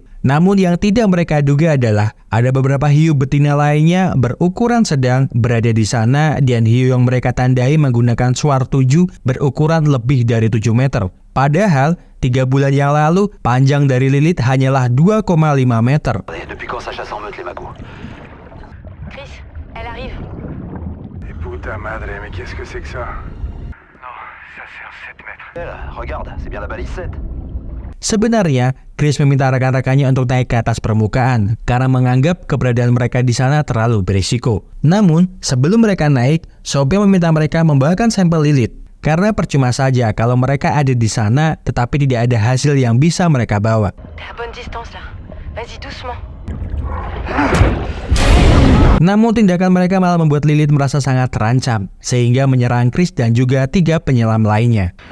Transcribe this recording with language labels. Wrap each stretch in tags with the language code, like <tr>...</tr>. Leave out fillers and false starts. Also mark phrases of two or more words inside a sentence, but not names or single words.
<id>Namun yang tidak mereka duga adalah ada beberapa hiu betina lainnya berukuran sedang berada di sana dan hiu yang mereka tandai menggunakan suar 7 berukuran lebih dari 7 meter. Padahal 3 bulan yang lalu panjang dari Lilith hanyalah 2,5 meter.</id> <fr>Depuis quand ça chasse en meute les magos? Chris, elle arrive. Et</fr> <es>puta madre,</es> <fr>mais qu'est-ce que c'est que ça? Non, ça fait un 7 mètres. Regarde, c'est bien la balise 7.</fr> <id>Sebenarnya, Chris meminta rekan-rekannya untuk naik ke atas permukaan karena menganggap keberadaan mereka di sana terlalu berisiko. Namun, sebelum mereka naik, Sophia meminta mereka membawakan sampel Lilith. Karena percuma saja kalau mereka ada di sana tetapi tidak ada hasil yang bisa mereka bawa.</id> <fr>T'es à bonne distance là. Vas-y doucement.</fr> <id>Namun tindakan mereka malah membuat Lilith merasa sangat terancam, sehingga menyerang Chris dan juga 3 penyelam lainnya.</id>